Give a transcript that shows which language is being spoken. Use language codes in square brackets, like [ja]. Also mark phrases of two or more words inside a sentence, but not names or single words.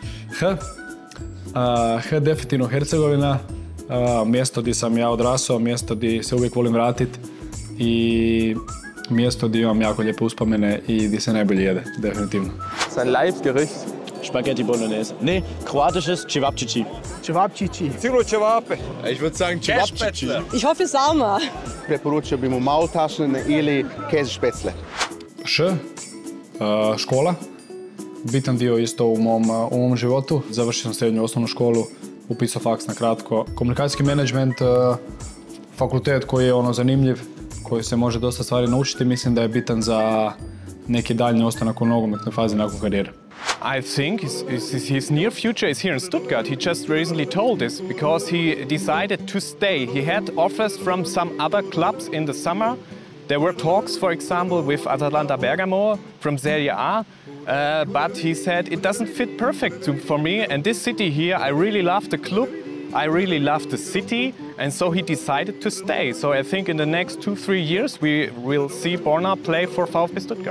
[hr] H definitivno Hercegovina, mjesto gdje sam ja odrasao, mjesto gdje se uvijek volim vratiti i mjesto gdje imam jako lijepe uspomene i gdje se najbolje jede, definitivno. [de] Sein Leibgericht? Spaghetti Bolognese. Ne, kroatisches Cevapcici. [hr] Cevapcici. Sigurno ćevape. [de] Ich würde sagen Cevapcici. Ich hoffe Sama. [hr] Preporučio bi mu maultaschen ili käsespätzle. Škola. Bitan dio isto u mom životu. Završio sam srednju osnovnu školu, upisao faks na kratko. Komunikacijski menadžment, fakultet koji je zanimljiv, koji se može dosta stvari naučiti, mislim da je bitan za neki daljnji ostanak u nogometnoj fazi nakon karijere. [en] I think his near future is here in Stuttgart. He just recently told this because he decided to stay. He had offers from some other clubs in the summer. There were talks, for example, with Atalanta Bergamo from Serie A, but he said it doesn't fit perfect for me. And this city here, I really love the club, I really love the city, and so he decided to stay. So I think in the next 2-3 years we will see Borna play for VfB Stuttgart.